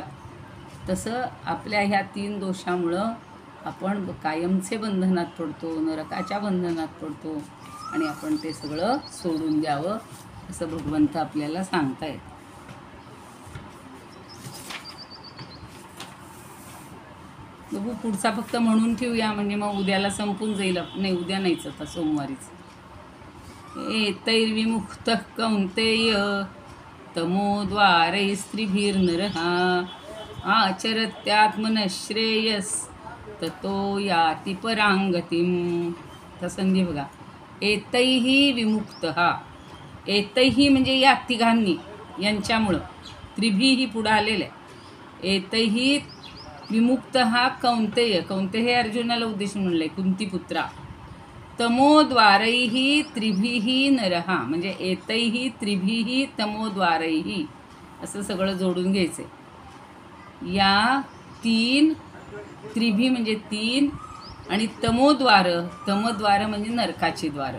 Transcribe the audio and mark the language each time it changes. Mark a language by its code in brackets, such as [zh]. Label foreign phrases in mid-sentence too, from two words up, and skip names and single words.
[mr] तसं आपल्या ह्या 3 दोषामुळं आपण कायमचे बंधनात पडतो, नरकाच्या बंधनात पडतो. आणि आपण ते सगळं सोडून द्यावं असं भगवंत आपल्याला सांगतायत. बघू पुढचा फक्त म्हणून ठेवूया, म्हणजे मग उद्याला संपून जाईल. नाही, उद्या नाहीच, आता सोमवारीच. [sa] एतैर्विमुक्तः कौन्तेय तमोद्वारैस्त्रिभिर्नरः आचरत्यात्मनश्रेयस ततो याति परांगतिम. [mr] तर संधी बघा, [sa] एतैहि विमुक्तः. [mr] एतैहि म्हणजे या तिघांनी, यांच्यामुळं. त्रिभिही पुढं आलेलं आहे. [sa] एतैहि विमुक्तः कौन्तेय. [mr] कौन्तेय हे अर्जुनाला उद्देशून म्हणलं आहे, कुंतीपुत्रा. [sa] तमोद्वारैहि त्रिभिही नरहा. [mr] म्हणजे [sa] एतैहि त्रिभिही तमोद्वारैहि [mr] असं सगळं जोडून घ्यायचं. या 3 त्रिभी म्हणजे 3 आणि तमोद्वार म्हणजे नरकाची द्वारं.